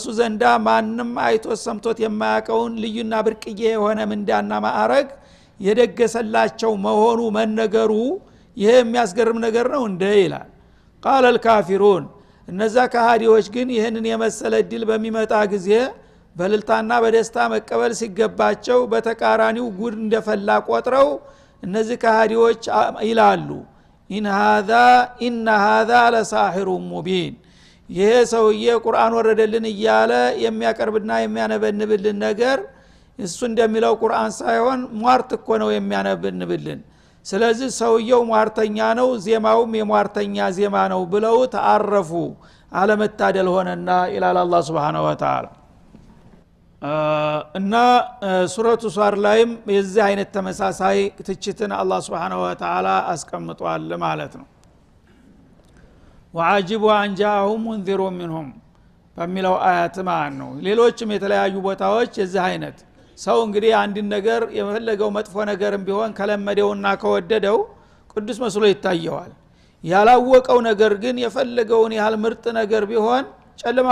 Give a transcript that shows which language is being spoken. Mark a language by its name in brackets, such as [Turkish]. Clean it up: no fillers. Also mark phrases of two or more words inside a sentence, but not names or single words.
[Amharic] ዘንዳ ማንም አይቶ ሰምቶት የማያቀውን ልዩና ብርቅዬ የሆነ ምንዳና ማዕረግ የደገሰላቸው መሆኑ መነገሩ ይሄ የሚያስገርም ነገር ነው እንደ ይላል። ቃል الكافرون እነዛ ከሃዲዎች ግን ይሄንን የመሰለ ድል በሚመጣ ጊዜ በልልታና በደስታ መቀበል ሲገባቸው በተቃራኒው ጉድ እንደፈላ ቆጥረው እነዚህ ከሃዲዎች ይላሉ [Arabic] إن هذا لساحر مبين [Amharic] ይሄ ሰውዬ ቁርአን ወረደልን እያለ የሚያቀርብና የሚያነበንብልን ነገር እሱ እንደሚለው ቁርአን ሳይሆን ሟርት እኮ ነው የሚያነበንብልን። ስለዚህ ሰውየው ሟርተኛ ነው፣ ዜማውም የሟርተኛ ዜማ ነው ብለው ተአረፉ። አለመታደል ሆነና ኢላላ አላህ [Arabic] سبحانه وتعالى [Amharic] እና ሱረቱ ሷር ላይም የዚህ አይነት ተመሳሳይ ትችትን አላህ [Arabic] سبحانه وتعالى [Amharic] አስቀምጧል ማለት ነው። [Arabic] وعجبوا أن جاءهم منذر منهم [Amharic] በሚለው አያት ማለት ነው። ሌሎችም የተለያዩ ቦታዎች የዚህ አይነት ሰው እንግዲህ አንድ ነገር የፈለገው መጥፎ ነገርም ቢሆን ከለመደውና ከወደደው ቅዱስ መስሎ ይታየዋል። ያላወቀው ነገር ግን የፈለገውን ያህል ምርጥ ነገር ቢሆን ጨለማ